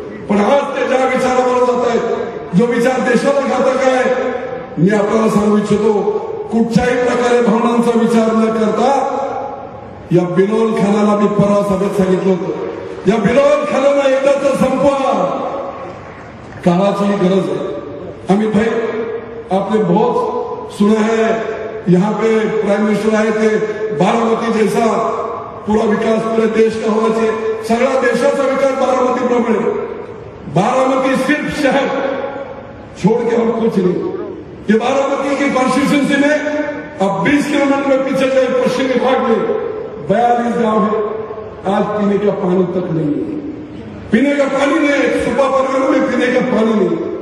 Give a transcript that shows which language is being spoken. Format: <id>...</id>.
<mr>पण आज ते ज्या विचारावर जात आहेत, जो विचार देशाला घातक आहे, मी आपल्याला सांगू इच्छितो, कुठच्याही प्रकारे भावनांचा विचार न करता या बिलोल खानाला मी परवा सभेत सांगितलं होतं, या बिलोल खानाला एकदाच संपवा. काळाची गरज</mr> <hi>है. अमित भाई आपने बहुत सुना है, यहाँ पे प्राइम मिनिस्टर आए थे, बारामती जैसा पूरा विकास पूरे देश का होना चाहिए.</hi> <mr>सगळा देशाचा विकास बारामती प्रमाणे.</mr> <hi>बारामती सिर्फ शहर छोड़ के हम कुछ नहीं. ये बारामती की कॉन्स्टिट्यूंसी में अब 20 किलोमीटर में पीछे गए पश्चिमी भाग में 42 गांव है. आज पीने का पानी तक नहीं है. पीने का पानी नहीं, सुबह परगना में पीने का पानी नहीं.</hi>